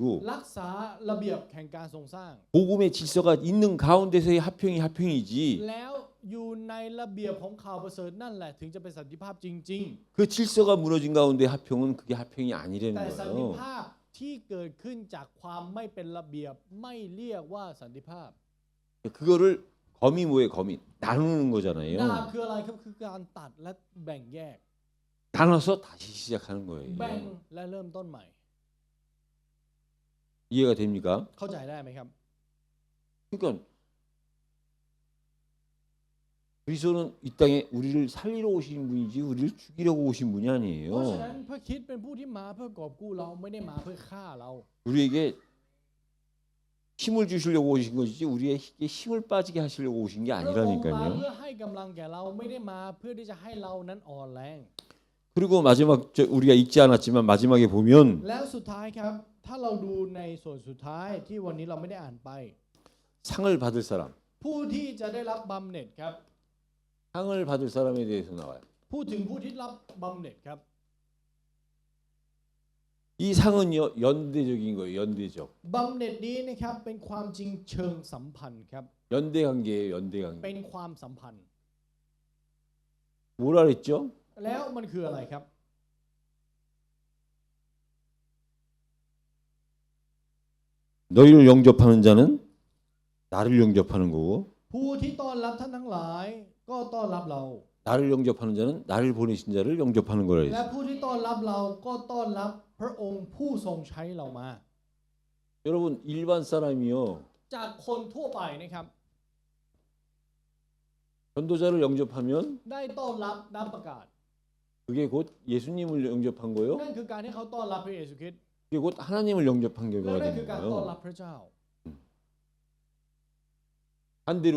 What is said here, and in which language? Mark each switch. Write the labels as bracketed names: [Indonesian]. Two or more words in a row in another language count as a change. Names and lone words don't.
[Thai] รักษาระเบียบแห่งการทรงสร้าง [Korean] 복음의 질서가 있는 가운데서의 합평이 합평이지. [Thai] แล้วอยู่ในระเบียบของข่าวประเสริฐนั่นแหละถึงจะเป็นสันติภาพจริง [Korean] 그 질서가 무너진 가운데 합평은 그게 합평이 ๆ 아니라는 [Thai] แต่สันติ [Korean] 거예요. [Thai] ภาพที่เกิดขึ้นจากความไม่เป็นระเบียบไม่เรียกว่าสันติภาพ [Korean] 그거를 검이 뭐예요? 검이 나누는 [Thai] ดาบ [Korean] 거잖아요. [Thai] คืออะไรครับคือการตัดและแบ่งแยก [Korean] 나눠서 다시 시작하는 [Thai] แบ่ง [Korean] 거예요. [Thai] และเริ่มต้นใหม่ [Korean] 이해가 됩니까? [Thai] เข้าใจได้ไหมครับ [Korean] 그러니까 그리스도는 이 땅에 우리를 살리러 오신 분이지 우리를 죽이려고 오신 분이 [Thai] เพราะฉะนั้น [Korean] 아니에요. [Thai] พระคริสต์เป็นผู้ที่มาเพื่อกอบกู้เราไม่ได้มาเพื่อฆ่าเรา [Korean] 우리에게 힘을 주시려고 오신 것이지 우리에게 힘을 빠지게 하시려고 오신 게 [Thai] พระองค์มา [Korean] 아니라니까요. [Thai] เพื่อให้กำลังแก่เราไม่ได้มาเพื่อที่จะให้เรานั้นอ่อนแรง [Korean] 그리고 마지막 우리가 읽지 않았지만 마지막에 보면 [Thai] แล้วสุดท้ายครับ ถ้าเราดูในส่วนสุดท้ายที่วันนี้เราไม่ได้อ่านไป [Korean] 상을 받을 사람, [Thai] ผู้ที่จะได้รับบำเหน็จครับ [Korean] 상을 받을 사람에 대해서 나와요. [Thai] พูดถึงผู้ที่รับบำเหน็จครับ [Korean] 이 상은요 연대적인 거예요. 연대적. [Thai] บำเหน็จนี้นะครับเป็นความจริงเชิงสัมพันธ์ครับ [Korean] 연대 관계예요. 연대 관계. [Thai] เป็นความสัมพันธ์ [Korean] 뭐라 그랬죠? [Thai] แล้วมันคืออะไรครับ [Korean] 너희를 영접하는 자는 나를 영접하는 거고 [Thai] ผู้ที่ต้อนรับท่านทั้งหลายก็ต้อนรับเรา [Korean] 나를 영접하는 자는 나를 보내신 자를 영접하는 거라 [Thai] และ [Korean] 했어요. [Thai] ผู้ที่ต้อนรับเราก็ต้อนรับพระองค์ผู้ทรงใช้เรามา [Korean] 여러분 일반 사람이요 [Thai] จากคนทั่วไปนะครับ [Korean] 전도자를 영접하면 [Thai] ได้ต้อนรับน้ำประกาศ [Korean] 그게 곧 예수님을 영접한 거요. [Thai] นั่นคือการที่เขาต้อนรับพระเยซูคริสต์ [Korean] 그게 곧 하나님을 영접한 [Thai] และ [Korean] 결과가 [Thai] นั่น [Korean] 되는 [Thai] คือการต้อนรั [Korean] 거예요. [Thai] บพระเจ้า [Korean] 반대로